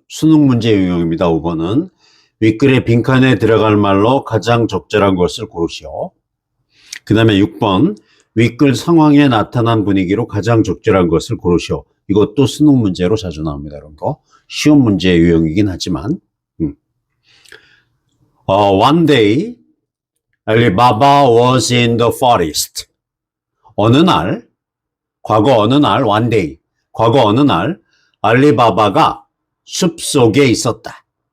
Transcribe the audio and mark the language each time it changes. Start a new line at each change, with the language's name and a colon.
Korean: 수능 문제 유형입니다. 5번은 윗글의 빈칸에 들어갈 말로 가장 적절한 것을 고르시오. 그 다음에 6번. 윗글 상황에 나타난 분위기로 가장 적절한 것을 고르시오. 이것도 수능 문제로 자주 나옵니다. 이런 거. 쉬운 문제 유형이긴 하지만.
English: One day, Alibaba was in the forest.
Korean: 어느 날, 과거 어느 날,
English: one day,
Korean: 과거 어느 날, 알리바바가 숲속에 있었다.